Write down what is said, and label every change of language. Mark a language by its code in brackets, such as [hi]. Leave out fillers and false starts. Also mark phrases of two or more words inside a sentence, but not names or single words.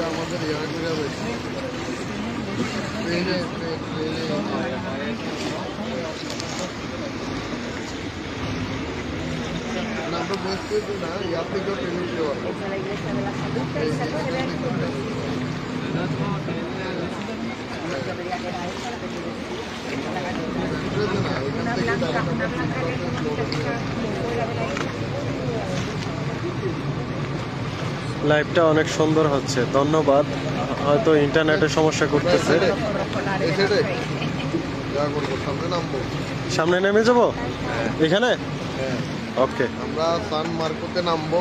[bn] আমাদের ছোট মসজিদ না, ইয়ার থেকেও ট্রেনে উঠতে পারবো। [es] Esa es la iglesia de la salud, que ahí se ve el mundo. Yo creía que era esa la que tú decías. Esta es la catedral. Una blanca que es como que está como fuera de la isla. [bn] লাইভটা অনেক সুন্দর হচ্ছে, ধন্যবাদ। হয়তো ইন্টারনেটের সমস্যা করতেছে। এসে রে যা করবো, সামনে নামবো। সামনে নেমে যাব এখানে। হ্যাঁ, ওকে, আমরা সান মার্কোতে নামবো।